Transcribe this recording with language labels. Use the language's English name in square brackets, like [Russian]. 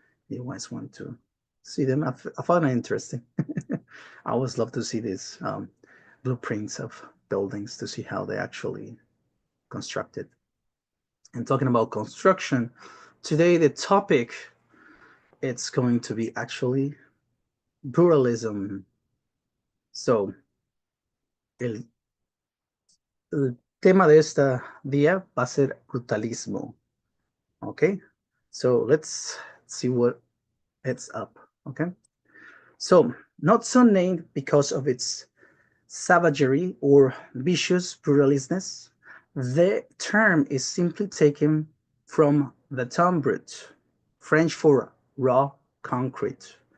[English] You guys want to see them? I found it interesting. I always love to see these blueprints of buildings to see how they actually constructed. And talking about construction, today the topic it's going to be actually brutalism. [Spanish] So el, el tema de esta día va a ser brutalismo. [English] Okay, so let's see what it's up. Okay, so not so named because of its savagery or vicious brutalishness, the term is simply taken from the term brut, French for raw concrete.